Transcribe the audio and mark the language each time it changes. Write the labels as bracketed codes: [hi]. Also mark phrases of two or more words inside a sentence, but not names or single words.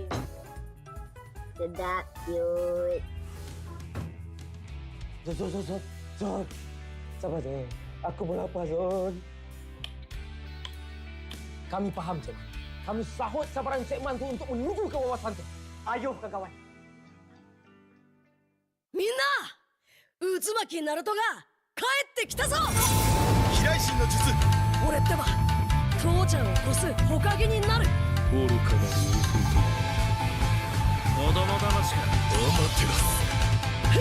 [ms] Sedap, cute. Zon. Sabar je. Aku pun lapar, Zon. Kami faham, Cik. Kami sahut sabaran Cik Man tu untuk menuju ke wawasan tu. Ayuh, kawan. [ja] みんな渦巻きナルトが帰ってきたぞ飛来神の術俺ってば父ちゃんを越す火影になる愚かなる弟まだまだ話がアマテラス